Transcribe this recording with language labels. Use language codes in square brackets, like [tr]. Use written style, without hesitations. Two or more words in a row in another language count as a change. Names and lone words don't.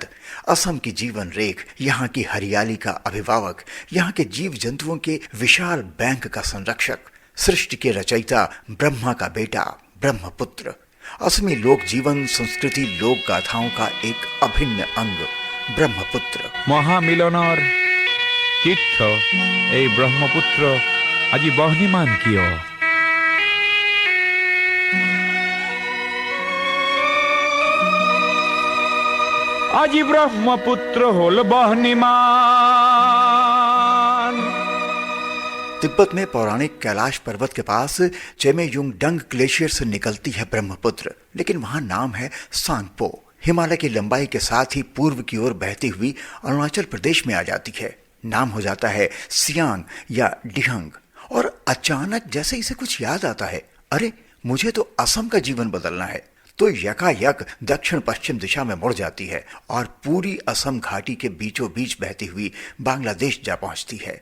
[hi] असम की जीवन रेख, यहाँ की हरियाली का अभिभावक, यहाँ के जीव जंतुओं के विशाल बैंक का संरक्षक, सृष्टि के रचयिता, ब्रह्मा का बेटा, ब्रह्मपुत्र। असमी लोक जीवन, संस्कृति, लोक गाथाओं का एक अभिन्न अंग ब्रह्मपुत्र। [as] মহামিলনৰ তীৰ্থ এই ব্ৰহ্মপুত্ৰ আজি বহ্নিমান কিয়? আজি ব্ৰহ্মপুত্ৰ হল বহ্নিমান। [hi] तिब्बत में पौराणिक कैलाश पर्वत के पास चेमेयुंग डंग ग्लेशियर से निकलती है ब्रह्मपुत्र, लेकिन वहां नाम है सांगपो। हिमालय की लंबाई के साथ ही पूर्व की ओर बहती हुई अरुणाचल प्रदेश में आ जाती है। नाम हो जाता है सियांग या डिहंग, और अचानक जैसे इसे कुछ याद आता है, अरे मुझे तो असम का जीवन बदलना है, तो यकायक दक्षिण पश्चिम दिशा में मुड़ जाती है और पूरी असम घाटी के बीचों बीच बहती हुई बांग्लादेश जा पहुंचती है।